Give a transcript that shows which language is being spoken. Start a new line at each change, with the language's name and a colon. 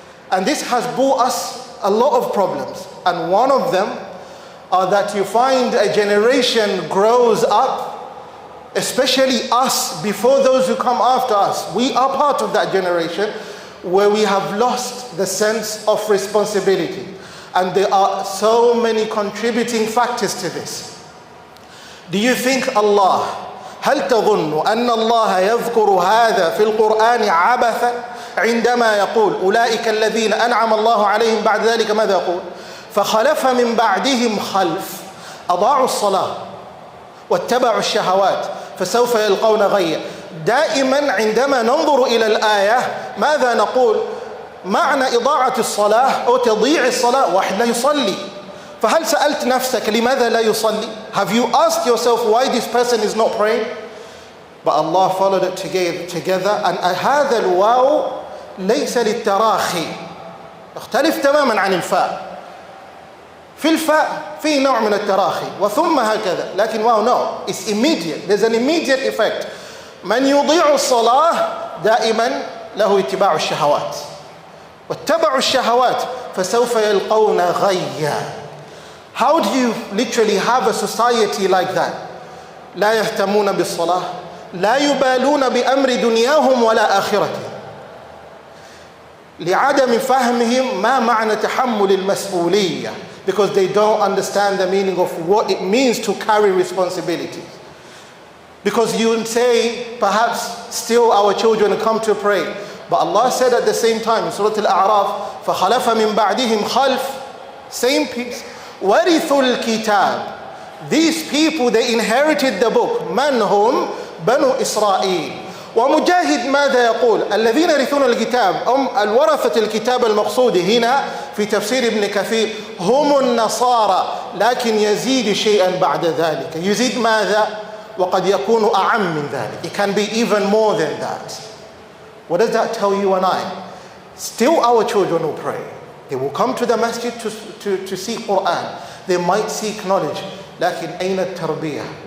English: And this has brought us a lot of problems. And one of them are that you find a generation grows up, especially us, before those who come after us. We are part of that generation where we have lost the sense of responsibility. And there are so many contributing factors to this. Do you think Allah,
Arabic: هل تظن أن الله يذكر هذا في القرآن عبثا عندما يقول أولئك الذين أنعم الله عليهم بعد ذلك ماذا يقول؟ فخلف من بعدهم خلف أضاعوا الصلاة واتبعوا الشهوات فسوف يلقون غيا. دائما عندما ننظر إلى الآية ماذا نقول؟ معنى إضاعة الصلاة أو تضييع الصلاة واحد لا يصلي. فهل سألت نفسك لماذا لا يصلي?
English: Have you asked yourself why this person is not praying? But Allah followed it together and
Arabic: هذا الواو ليس للتراخي، اختلف تماما عن الفاء. في الفاء في نوع من التراخي وثم هكذا لكن
English: no, it's immediate. There's an immediate effect.
Arabic: من يضيع الصلاة دائما له اتباع الشهوات واتبعوا الشهوات فسوف يلقون غيا.
English: How do you literally have a society like that?
Arabic: لا يهتمون بالصلاة لا يبالون بأمر دنياهم ولا آخرتهم لعدم فهمهم ما معنى تحمل المسؤولية,
English: because they don't understand the meaning of what it means to carry responsibility. Because you would say, perhaps still our children come to pray, but Allah said at the same time in Surah Al-A'raf,
Arabic: فَخَلَفَ مِن بَعْدِهِمْ خَلْفٌ,
English: same piece,
Arabic: وَرِثُوا الْكِتَابِ,
English: these people, they inherited the book,
Arabic: مَنْ هُمْ بَنُو إِسْرَائِيلِ. ومجاهد ماذا يقول؟ الذين يرثون الكتاب الورثة الكتاب المقصود هنا في تفسير ابن كثير هم النصارى لكن يزيد شيئا بعد ذلك. يزيد ماذا؟ وقد يكون أعم من ذلك.
English: It can be even more than that. What does that tell you and I? Still our children will pray. They will come to the masjid to seek Quran. They might seek knowledge.
Arabic: لكن أين التربية?